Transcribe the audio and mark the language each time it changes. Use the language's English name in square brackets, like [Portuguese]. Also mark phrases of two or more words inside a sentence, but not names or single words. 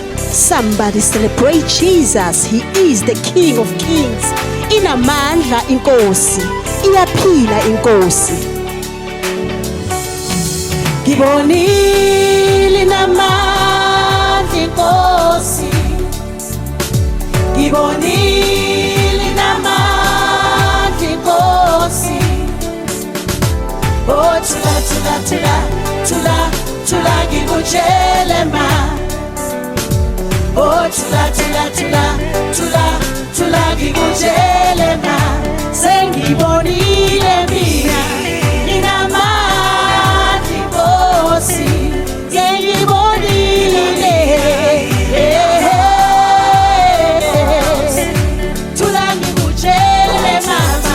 [English] Somebody celebrate Jesus. He is the King of Kings. [Zulu] Inamandla inkosi, iyaphila inkosi. Ngibonile inamandla inkosi. Ngibonile inamandla inkosi. Oh tula tula tula tula tula ngikutshele ma. Oh tula tula tula tula tula ngikutshele ma. Sengibonile mina inamandla inkosi. Sengibonile tula ngikutshele mama.